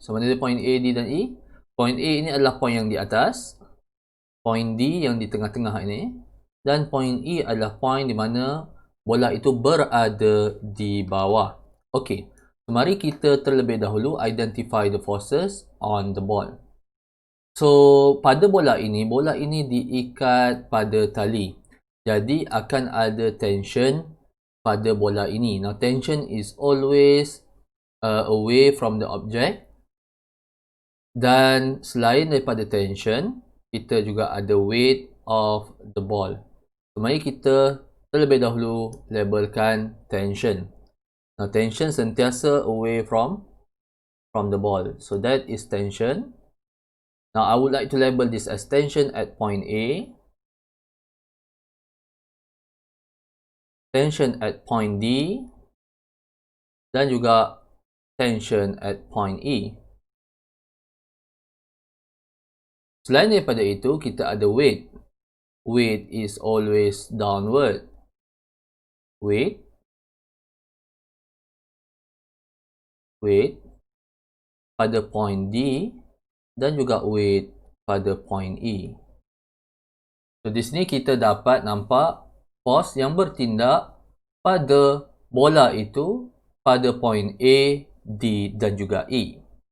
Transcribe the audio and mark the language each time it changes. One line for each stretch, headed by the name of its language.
Malay: So, mana ada point A, D dan E? Point A ini adalah point yang di atas, point D yang di tengah-tengah ini, dan point E adalah point di mana bola itu berada di bawah.
English: Okey, so
Malay: mari kita terlebih dahulu
English: identify the forces on the ball.
Malay: So, pada bola ini diikat pada tali. Jadi, akan ada tension pada bola ini.
English: Now, tension is always away from the object.
Malay: Dan selain daripada tension, kita juga ada
English: weight of the ball.
Malay: So, mari kita terlebih dahulu labelkan tension.
English: Now, tension sentiasa away from the ball. So, that is tension. Now, I would like to label this as tension at point A, tension at point D,
Malay: dan juga
English: tension at point E.
Malay: Selain daripada itu, kita ada weight.
English: Weight is always downward.
Malay: Weight pada point D dan juga weight pada point E. So, di sini kita dapat nampak force yang bertindak pada bola itu pada point A, D dan juga E.